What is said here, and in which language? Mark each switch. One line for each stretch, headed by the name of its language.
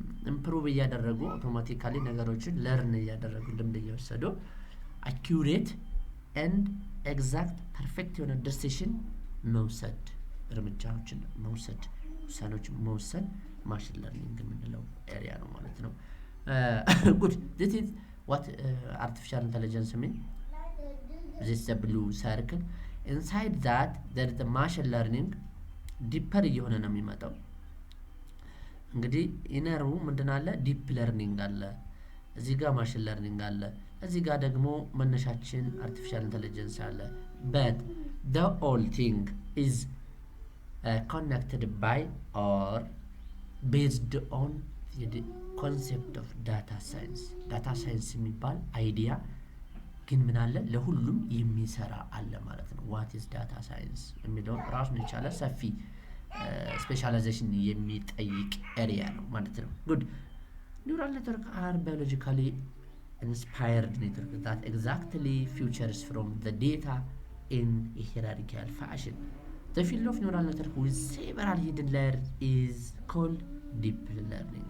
Amharic: ኢምፕሩቭ እያደረጉ አውቶማቲካሊ ነገሮችን ለርን እያደረጉ ልምድ እየወሰዱ አኪዩሬት ኤንድ ኤግዛክት ፐርፌክት የሆነ ዲሲሽን መውሰድ እርምጃዎችን መውሰድ ውሳኔዎችን መውሰድ ማሽን ለርኒንግ የምንለው ኤሪያ ነው ማለት ነው። ጉድ
English: this is what artificial intelligence mean. This is the blue circle. Inside that there is the machine learning ዲፐር
Amharic: እየሆነ ነው የሚመጣው። እንግዲህ ኢነሩ ምንድን አለ? ዲፕ ለርኒንግ አለ፣ እዚህ ጋር ማሽን ለርኒንግ አለ፣ እዚህ ጋር ደግሞ መነሻችን አርቲፊሻል ኢንተለጀንስ አለ።
English: but the whole thing is connected by or based on the concept of data science.
Amharic: ዳታ ሳይንስ የሚባል አይዲያ ግን ምን አለ? ለሁሉም የሚሰራ አለ ማለት ነው።
English: what is data science
Amharic: የሚለው ራሱን የቻለ ሰፊ ስፔሻላይዜሽን የሚጠይቅ ኤሪያ ነው ማለት ነው። ጉድ ኒውራል ኔትወርክ አር ባዮሎጂካሊ ኢንስፓየርድ ኔትወርክ
English: that exactly features from the data in a hierarchical fashion. The field of neural network with several hidden layers is called deep learning.